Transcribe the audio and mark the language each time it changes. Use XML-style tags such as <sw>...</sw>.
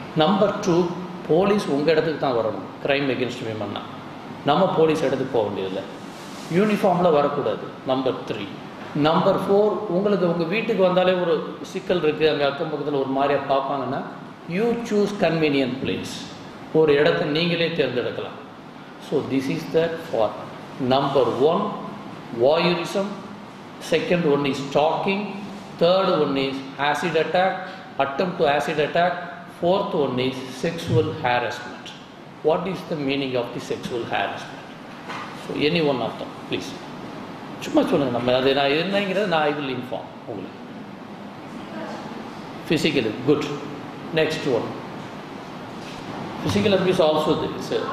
<ta>Number 2, police உங்கள் இடத்துக்கு தான் வரணும். க்ரைம் எகென்ஸ்ட் விமன்னா நம்ம போலீஸ் இடத்துக்கு போக வேண்டியதில்லை, யூனிஃபார்மில் வரக்கூடாது. நம்பர் 3. நம்பர் 4, உங்களுக்கு உங்கள் வீட்டுக்கு வந்தாலே ஒரு சிக்கல் இருக்குது, அங்கே அக்கம் பக்கத்தில் ஒரு மாதிரியாக பார்ப்பாங்கன்னா,</ta> <en>you choose convenient place,</en> <ta>ஒரு இடத்த நீங்களே தேர்ந்தெடுக்கலாம்.</ta> <en>So this is that for number 1 voyeurism, second one is stalking, third one is acid attack, attempt to acid attack, fourth one is sexual harassment. What is the meaning of the sexual harassment? So any one of them please</en> <ta>சும்மா சொல்லுங்கள். நம்ம அது நான் என்னங்கிறது நான்</ta> <en>I will inform</en> <ta>உங்களுக்கு.</ta> <en>Physical, good. Next one, physical abuse also there is.</en>